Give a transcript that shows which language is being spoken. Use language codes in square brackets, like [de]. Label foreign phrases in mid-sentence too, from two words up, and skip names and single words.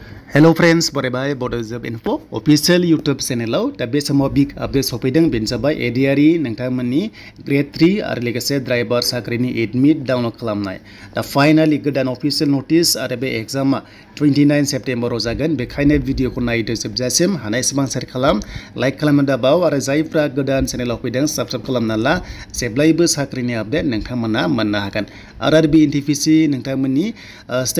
[en] Hello friends, [brx] bye Bodo job info [en] official YouTube channel [brx] दा बे समाव [en] big update [brx] सफैदों बेनो जाबाय ADRE नोंथांमोननि Grade 3 आरो लोगोसे ड्राइभार साख्रिनि [en] admit download [brx] खालामनाय दा फाइनाली गोदान [en] official notice [brx] आरो बे एग्जामा 29 सेप्टेम्बराव जागोन बेखायनो भिडिअखौ नायदो जोबजासिम हानायसेबां शेयार खालाम लाइक खालामनो दाबाव आरो जायफ्रा गोदान चेनेलाव फैदों साबस्क्राइब खालामना ला जेब्लायबो साख्रिनि आपडेट नोंथांमोना मोननो हागोन आरआरबी एनटीपीसी नोंथांमोननि स्टेट